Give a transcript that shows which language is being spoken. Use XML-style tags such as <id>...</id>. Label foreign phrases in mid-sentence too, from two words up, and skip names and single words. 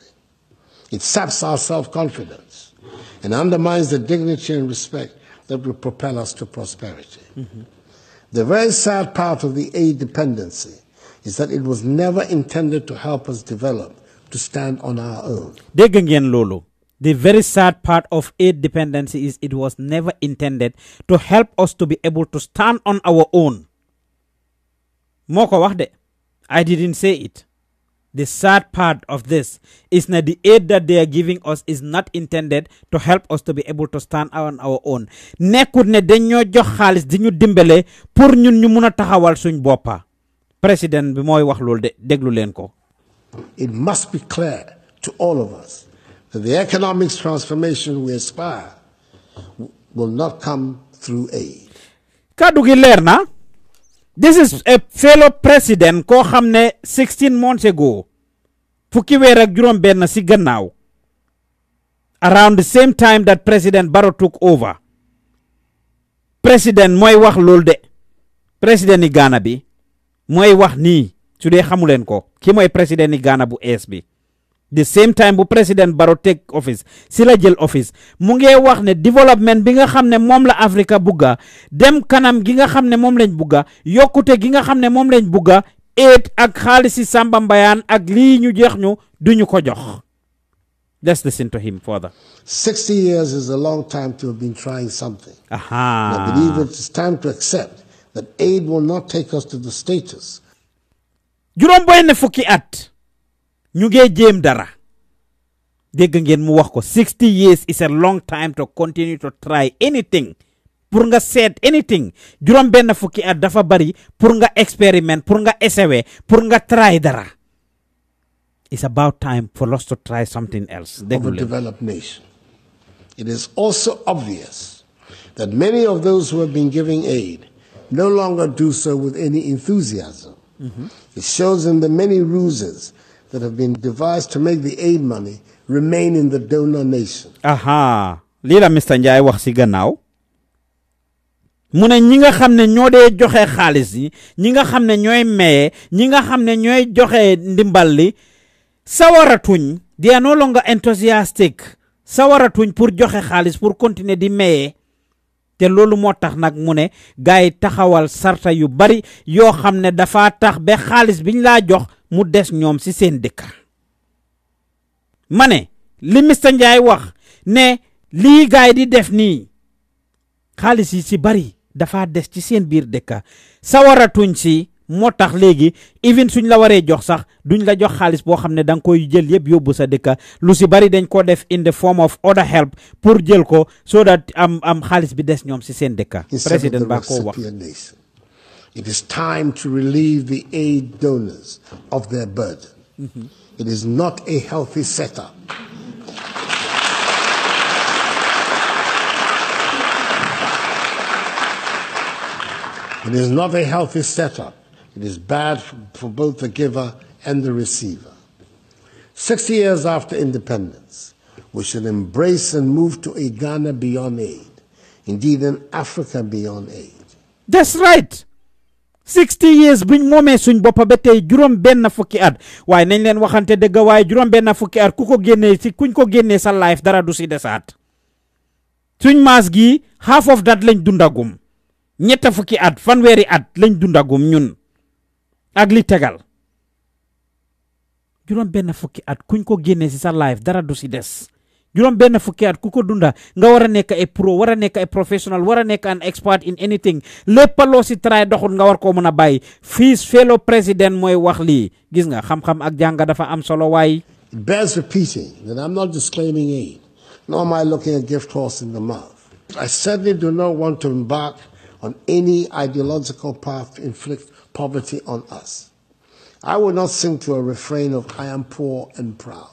<en>It saps our self-confidence and undermines the dignity and respect that will propel us to prosperity. The very sad part of the aid dependency is that it was never intended to help us develop, to stand on our own.</en> <wo>Dégg ngeen loolu.</wo> <en>The very sad part of aid dependency is it was never intended to help us to be able to stand on our own.</en> <wo>Moko wax de.</wo> <en>I didn't say it. The sad part of this is that the aid that they are giving us is not intended to help us to be able to stand on our own.</en> <wo>Nekkut ne dañoo jox xaalis di ñu dimbale pour ñun ñu mëna taxawal suñ boppa. President bi mooy wax loolu de déglu leen ko.</wo> <en>It must be clear to all of us that the economic transformation we aspire will not come through aid.</en> <wo>Kaddu gi leer na.</wo> <en>This is a fellow president</en> <wo>ko xamne</wo> <en>16 months ago</en> <wo>fukki weer ak juroom benn si gannaaw</wo> <en>around the same time that President Barrow took over.</en> <wo>President mooy wax loolu de. President ni Ghana bi mooy wax nii su dee xamuleen ko ki mooy president ni Ghana bu ees bi.</wo> <en>The same time</en> <wo>bu President Barrow</wo> <en>take office</en> <wo>si la jël office mu ngi wax ne development bi nga xam ne moom la Africa bugga dem kanam gi nga xam ne moom lañ bugga yokkute gi nga xam ne moom lañ bugga aid ak xaalisi Samba Mbayaan ak lii ñu jeex ñu duñu ko jox.</wo> <en>Let's listen to him further. 60 years is a long time to have been trying something. I believe it is time to accept that aid will not take us to the status.</en> <wo>Juróom benn fukki at ñu ngi jéem dara. Dégg ngeen mu wax ko</wo> <en>60 years is a long time to continue to try anything.</en> <wo>Pour nga seet anything. Juróom benn fukki at dafa bari pour nga experiment, pour nga essayer, pour nga try dara.</wo> <en>It's about time for us to try something else. Of a developed nation. It is also obvious that many of those who have been giving aid no longer do so with any enthusiasm. It shows in the many ruses that have been devised to make the aid money remain in the donor nation.</en> <wo>Lii la Mr. Njie wax si gannaaw mu ne ñi nga xam ne ñoo dee joxe xaalis yi ñi nga xam ne ñooy maye ñi nga xam ne ñooy joxe ndimbal li sawaratuñ,</wo> <en>they are no longer enthusiastic,</en> <wo>sawaratuñ pour joxe xaalis pour continuer di maye. Te loolu moo tax nag mu ne gaay taxawal sarta yu bari yoo xam ne dafa tax ba xaalis biñ laa jox mu des ñoom ci seen dëkk. Ma ne li Mr. Njie wax ne lii gaay di def nii xaalis yi ci bari dafa des ci seen biir dëkk sawaratuñ ci moo tax léegi even suñ la waree jox sax duñ la jox xaalis boo xam ne danga koy jël yëpp yóbbu sa dëkk lu ci bari dañ ko def</wo> <en>in the form of other help</en> <wo>pour jël ko</wo> <en>so that</en> <wo>am xaalis bi des ñoom ci seen dëkk. President ba ko wax.</wo> <en>It is time to relieve the aid donors of their burden. It is not a healthy setup. It is not a healthy setup. It is bad for both the giver and the receiver. 60 years after independence, we should embrace and move to a Ghana beyond aid, indeed in Africa beyond aid. That's right.</en> <wo>60 years buñ moomee suñ boppa ba tey juróom benn fukki at waaye nañ leen waxante dëgg waaye juróom benn fukki at ku ko génnee si kuñ ko génnee sa life dara du si desaat suñ maas gi</wo> <en>half of that</en> <wo>lañ dundagum ñetta fukki at fanweeri at lañ dundagum ñun ak li tegal juróom benn fukki at kuñ ko génnee si sa life dara du si des juróom benn fukki at ku ko dunda nga war a nekk ay pro war a nekk ay professional war a nekk</wo> <en>an expert in anything</en> <wo>lépp loo si try doxul nga war koo mën a bàyyi fii fellow président mooy wax lii gis nga xam-xam ak jàng dafa am solo waay.</wo> <en>It bears repeating that I'm not disclaiming aid, nor am I looking a gift horse in the mouth. I certainly do not want to embark on any ideological path to inflict poverty on us. I will not sing to a refrain of I am poor and proud.</en>